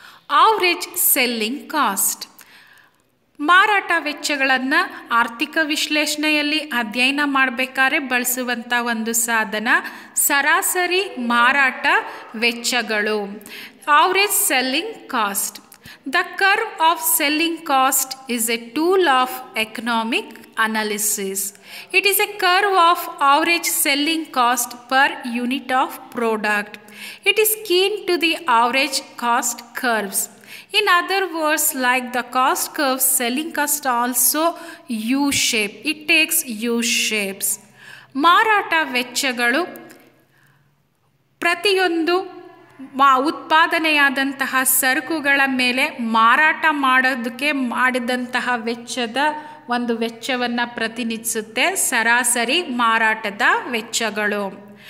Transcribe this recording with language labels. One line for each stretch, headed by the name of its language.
English: Average selling cost.
Kannada: ಮಾರಾಟ ವೆಚ್ಚಗಳನ್ನು ಆರ್ಥಿಕ ವಿಶ್ಲೇಷಣೆಯಲ್ಲಿ ಅಧ್ಯಯನ ಮಾಡಬೇಕಾದ್ರೆ ಬಳಸುವಂಥ ಒಂದು ಸಾಧನ ಸರಾಸರಿ ಮಾರಾಟ ವೆಚ್ಚಗಳು.
English: Average selling cost. The curve of selling cost is a tool of economic analysis. It is a curve of average selling cost per unit of product. It is keen to the average cost curves. In other words, like the cost curve, selling cost also U-shape. It takes U-shapes.
Kannada: ಮಾರಾಟ ವೆಚ್ಚಗಳು ಪ್ರತಿಯೊಂದು ಉತ್ಪಾದನೆಯಾದಂತಹ ಸರಕುಗಳ ಮೇಲೆ ಮಾರಾಟ ಮಾಡೋದಕ್ಕೆ ಮಾಡಿದಂತಹ ವೆಚ್ಚದ ಒಂದು ವೆಚ್ಚವನ್ನು ಪ್ರತಿನಿಧಿಸುತ್ತೆ ಸರಾಸರಿ ಮಾರಾಟದ ವೆಚ್ಚಗಳು.